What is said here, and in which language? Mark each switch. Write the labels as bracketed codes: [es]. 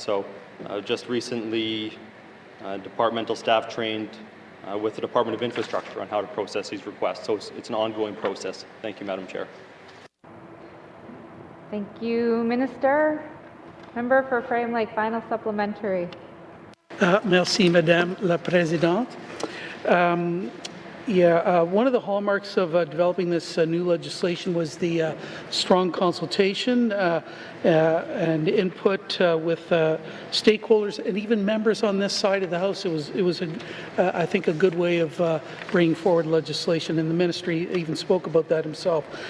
[en] So just recently, departmental staff trained with the Department of Infrastructure on how to process these requests. So it's an ongoing process. Thank you, Madam Chair. Thank you, Minister. Member for Frame Lake, final supplementary. [fr] Merci, Madame la Présidente. [en] Yeah, one of the hallmarks of developing this new legislation was the strong consultation and input with stakeholders and even members on this side of the House. It was I think, a good way of bringing forward legislation, and the ministry even spoke about that himself.